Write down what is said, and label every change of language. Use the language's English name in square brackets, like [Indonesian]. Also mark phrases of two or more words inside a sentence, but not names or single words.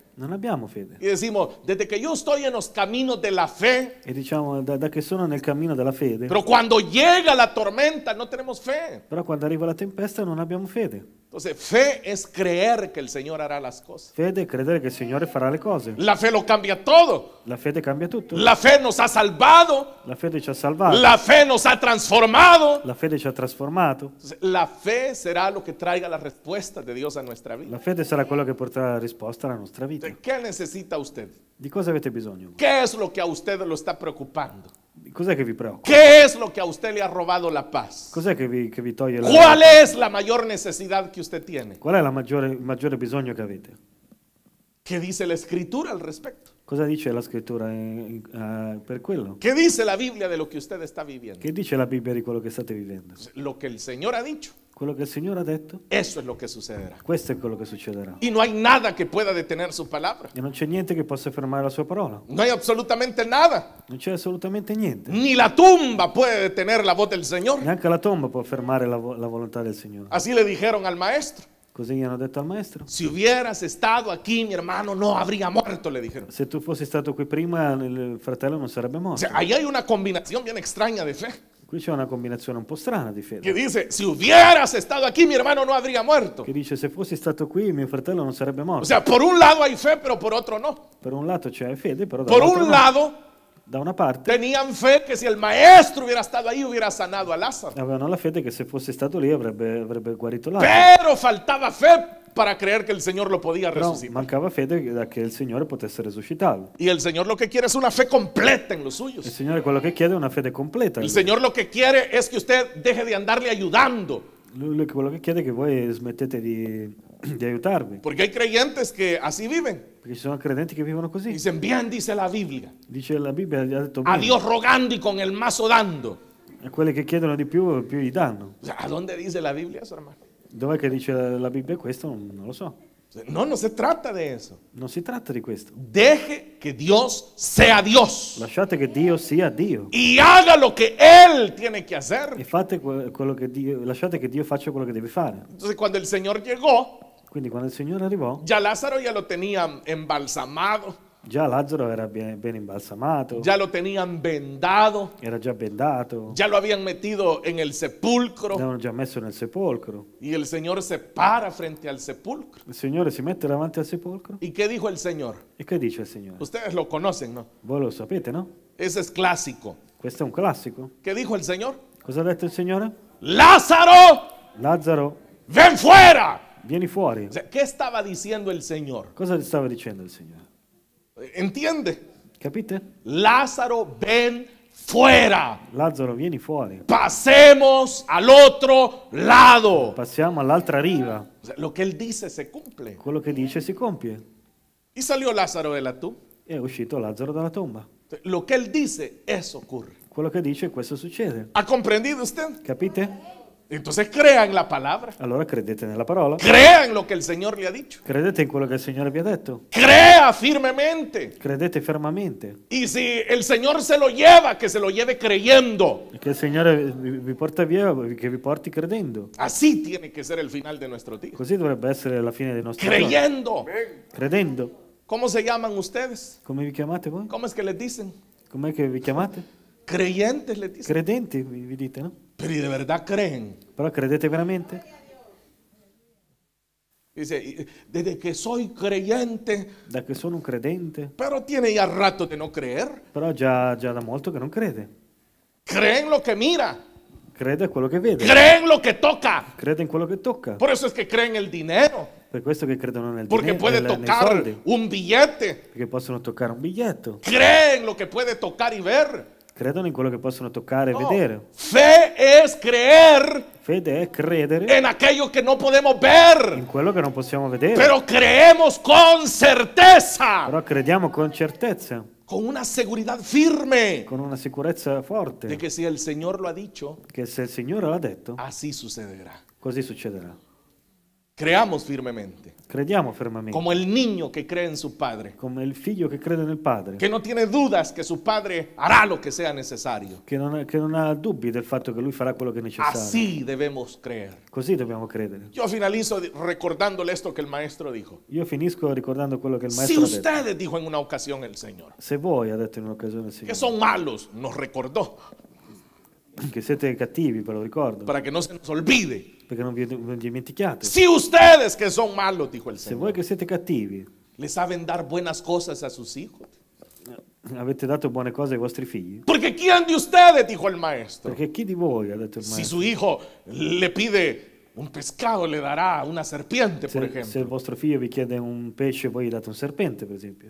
[Italian] Non abbiamo fede. [Spanish] Y decimos, desde que yo estoy en los caminos de la fe, [Italian] E diciamo, da che sono nel cammino della fede, [Spanish] pero cuando llega la tormenta no tenemos fe. [Italian] però quando arriva la tempesta non abbiamo fede. [Spanish] Entonces, fe es creer que el Señor hará las cosas. [Italian] Fede è credere che il Signore farà le cose. [Spanish] La fe lo cambia todo. [Italian] La fede cambia tutto. [Spanish] La fe nos ha salvado. [Italian] La fede ci ha salvato. [Spanish] La fe nos ha transformado. [Italian] La fede ci ha trasformato. [Spanish] Entonces, la fe será lo que traiga la respuesta de Dios a nuestra vida. [Italian] La fede sarà quello che porterà la risposta alla nostra vita. [Spanish] Entonces, ¿qué necesita usted? [Italian] Di cosa avete bisogno? [Spanish] ¿Qué es lo que a usted lo está preocupando? [Italian] Cos'è che vi preoccupa? [Spanish] ¿Qué es lo que a usted le ha robado la paz? [Italian] Cos'è che vi toglie la [Spanish] ¿Cuál es la mayor necesidad que usted tiene? [Italian] Qual è il maggiore bisogno che avete? [Spanish] ¿Qué dice la Escritura al respecto? [Italian] Cosa dice la scrittura per quello? [Spanish] ¿Qué dice la Biblia de lo que usted está viviendo? [Italian] Che dice la Bibbia di quello che state vivendo? [Spanish] Lo que el Señor ha dicho, [Italian] Quello che il Signore ha detto, [Spanish] eso es lo que sucederá. [Italian] questo è quello che succederà. [Spanish] Y no hay nada que pueda detener su palabra. [Italian] E non c'è niente che possa fermare la sua parola. [Spanish] No hay absolutamente nada. [Italian] Non c'è assolutamente niente. [Spanish] Ni la tumba puede detener la voz del Señor. [Italian] Neanche la tomba può fermare la volontà del Signore. [Spanish] Así le dijeron al maestro. [Italian] Così gli hanno detto al maestro. [Spanish] Si hubieras estado aquí, mi hermano no habría muerto, le dijeron. [Italian] Se tu fossi stato qui prima, il fratello non sarebbe [Spanish] O [Italian] morto. [Spanish] sea, ahí hay una combinación bien extraña de fe. [Italian] Qui c'è una combinazione un po' strana di [Spanish] Que [Italian] fede. [Spanish] dice, si hubieras estado aquí, mi hermano no habría muerto. [Italian] Che dice, se fossi stato qui, mio fratello non sarebbe [Spanish] O [Italian] morto. [Spanish] sea, por un lado hay fe, pero por otro no. [Italian] Per un lato c'è fede, però [Spanish] Por [Italian] dall'altro [Spanish] un [Italian] no. [Spanish] lado, [Italian] Da una parte [Spanish] tenían fe que si el maestro hubiera estado ahí, hubiera sanado a Lázaro. [Italian] avevano la fede che se fosse stato lì avrebbe guarito Lazzaro. [Spanish] Pero faltaba fe para creer que el Señor lo podía [Italian] Però [Spanish] resucitar. [Italian] mancava fede che il Signore potesse risuscitarlo. [Spanish] Y el Señor lo que quiere es una fe completa en los [Italian] Il [Spanish] suyos. [Italian] Signore quello che chiede è una fede completa. [Spanish] El Señor lo que quiere es que usted deje de andarle ayudando. [Italian] Lui quello che chiede è che voi smettete di aiutarvi. [Spanish] Porque hay creyentes que así viven. [Italian] Perché ci sono credenti che vivono così. [Spanish] Dicen, bien dice la Biblia. [Italian] Dice la Bibbia, gli ha detto [Spanish] A [Italian] bene. [Spanish] Dios rogando y con el mazo dando. [Italian] A quelli che chiedono di più gli danno. [Spanish] O sea, ¿a dónde dice la Biblia eso, hermano? [Italian] Dov'è che dice la Bibbia questo? Non lo so. [Spanish] No, no se trata de eso. [Italian] Non si tratta di questo. [Spanish] Deje que Dios sea Dios. [Italian] Lasciate che Dio sia Dio. [Spanish] Y haga lo que Él tiene que hacer. [Italian] E fate quello che Dio, lasciate che Dio faccia quello che deve fare. [Spanish] Entonces, cuando el Señor llegó, [Italian] Quindi quando il Signore arrivò, [Spanish] ya Lázaro ya lo tenían embalsamado, [Italian] già Lazzaro era ben imbalsamato, [Spanish] ya lo tenían vendado, [Italian] era già bendato, [Spanish] ya lo habían metido en el sepulcro. [Italian] l'avevano già messo nel sepolcro. [Spanish] Y el Señor se para frente al sepulcro. [Italian] Il Signore si mette davanti al sepolcro. [Spanish] ¿Y qué dijo el Señor? [Italian] E che dice il Signore? [Spanish] Ustedes lo conocen, ¿no? [Italian] Voi lo sapete, no? [Spanish] Ese es clásico. [Italian] Questo è un classico. [Spanish] ¿Qué dijo el Señor? [Italian] Cosa ha detto il Signore? [Spanish] Lázaro, [Italian] Lazzaro, [Spanish] ven fuera. [Italian] vieni fuori. [Spanish] O sea, ¿qué estaba diciendo el Señor? [Italian] Cosa stava dicendo il Signore? [Spanish] ¿Entiende? [Italian] Capite? [Spanish] Lázaro, ven fuera. [Italian] Lazzaro, vieni fuori. [Spanish] Pasemos al otro lado. [Italian] Passiamo all'altra riva. [Spanish] O sea, lo que él dice se cumple. [Italian] Quello che dice si compie. [Spanish] Y salió Lázaro de la tumba. [Italian] È uscito Lazzaro dalla tomba. [Spanish] Lo que él dice, eso ocurre. [Italian] Quello che dice, questo succede. [Spanish] ¿Ha comprendido usted? [Italian] Capite? [Spanish] Entonces crea en la palabra. [Italian] Allora credete nella parola. [Spanish] Crea en lo que el Señor le ha dicho. [Italian] Credete in quello che il Signore vi ha detto. [Spanish] Crea firmemente. [Italian] Credete fermamente. [Spanish] Y si el Señor se lo lleva, que se lo lleve creyendo. [Italian] Che il Signore vi porta via, che vi porti credendo. [Spanish] Así tiene que ser el final de nuestro día. [Italian] Così dovrebbe essere la fine dei nostri giorni. [Spanish] Creyendo. [Italian] Credendo. [Spanish] ¿Cómo se llaman ustedes? [Italian] Come vi chiamate voi? [Spanish] ¿Cómo es que les dicen? [Italian] Com'è che vi chiamate? [Spanish] Creyentes les dicen. [Italian] Credenti vi dite, no? [Spanish] Pero ¿y de verdad creen? [Italian] Però credete veramente? [Spanish] Dice, desde que soy creyente, [Italian] Da che sono un credente, [Spanish] pero tiene ya rato de no creer. [Italian] però già da molto che non crede. [Spanish] Cree en lo que mira. [Italian] Crede a quello che vede. [Spanish] Cree en lo que toca. [Italian] Crede in quello che tocca. [Spanish] Por eso es que creen el dinero. [Italian] Per questo che credono nel [Spanish] Porque dinero, puede [Italian] nei [Spanish] tocar [Italian] soldi. [Spanish] un billete. [Italian] Perché possono toccare un biglietto. [Spanish] Cree en lo que puede tocar y ver. [Italian] Credono in quello che possono toccare e [Spanish] No. [Italian] vedere. [Spanish] Fe es creer [Italian] Fede è credere [Spanish] en aquello que no podemos ver. [Italian] in quello che non possiamo vedere. [Spanish] Pero creemos con certeza. [Italian] Però crediamo con certezza, [Spanish] Con una seguridad firme. [Italian] con una sicurezza forte, [Spanish] De que si el Señor lo ha dicho, [Italian] che se il Signore l'ha detto, [Spanish] así sucederá. [Italian] così succederà. [Spanish] Creamos firmemente. [Italian] Crediamo fermamente, [Spanish] Como el niño que cree en su padre. [Italian] come il figlio che crede nel Padre, [Spanish] Que no tiene dudas que su padre hará lo que sea necesario. [Italian] che non ha dubbi del fatto che lui farà quello che è necessario. [Spanish] Así debemos creer. [Italian] Così dobbiamo credere. [Spanish] Yo finalizo recordándole esto que el maestro dijo. [Italian] Io finisco ricordando quello che il [Spanish] Si [Italian] Maestro ha detto. [Spanish] ustedes, dijo en una ocasión el Señor, [Italian] Se voi, ha detto in un'occasione il [Spanish] que [Italian] Signore, [Spanish] son malos, nos recordó. [Italian] che siete cattivi, ve lo ricordo, [Spanish] para que no se nos olvide. [Italian] perché non dimentichiate. [Spanish] Si ustedes que son malos, dijo el [Italian] Se voi [Spanish] Señor, [Italian] che siete cattivi [Spanish] le saben dar buenas cosas a sus hijos. [Italian] avete dato buone cose ai vostri figli, [Spanish] Porque ¿quién de ustedes, dijo el maestro, [Italian] perché chi di voi, ha detto il [Spanish] si [Italian] maestro, [Spanish] su hijo le pide un pescado, le dará una serpiente, por [Italian] se il [Spanish] ejemplo? [Italian] vostro figlio vi chiede un pesce, voi gli date un serpente, per esempio?